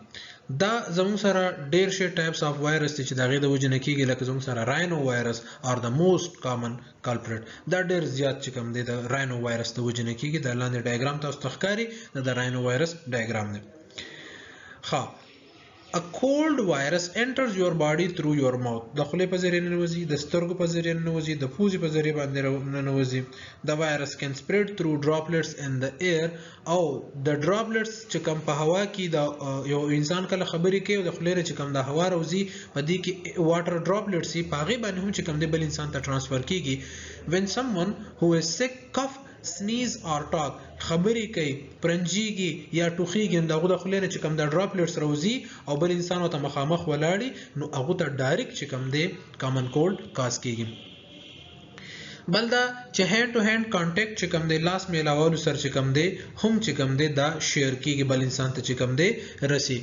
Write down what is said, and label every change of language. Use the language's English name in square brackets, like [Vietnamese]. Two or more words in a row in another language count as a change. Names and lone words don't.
[Pashto] دا زموږ سره ډیر شي [English] types of virus [Pashto] دي چې د هغې د وجې نه کیږي. لکه زموږ سره [English] rhino virus or the most common culprit [Pashto] دا ډیر زیات چې کوم دی د [English] rhino virus [Pashto] د وجې نه کیږي. د لاندې ډایګرام تاسو ته ښکاري د [English] rhino virus diagram [Pashto] دی. ښه [English] A cold virus enters your body through your mouth. [Pashto] د خولې په ذریعه ننوځي، د سترګو په ذریعه ننوځي، د پوزې په ذریعه باندې ننوځي. [English] د وایرس can spread through droplets in the air. [Pashto] او د droplets چې کوم په هوا کې د یو انسان کله خبرې کوي او د خولې نه چې کوم د هوا راوځي په دې کې [English] water droplets [Pashto] یې په هغې باندې هم چې کوم دی بل انسان ته ټرانسفر کیږي. [English] when someone who is sick cough sneeze or talk [Pashto] خبرې کوي، پرنجیږي یا ټوخیږي نو هغه د خولې نه چې کوم د ډراپلیټس راوځي او بل انسان ورته مخامخ ولاړي نو هغه ته ډایرکټ چې کوم دی [English] common cold cause [Pashto] کیږي. بل دا چې [English] hand to hand contact [Pashto] چې کوم دی لاس میلاولو سره چې کوم دی هم چې کوم دی دا شیر کیږي بل انسان ته چې کوم دی رسی.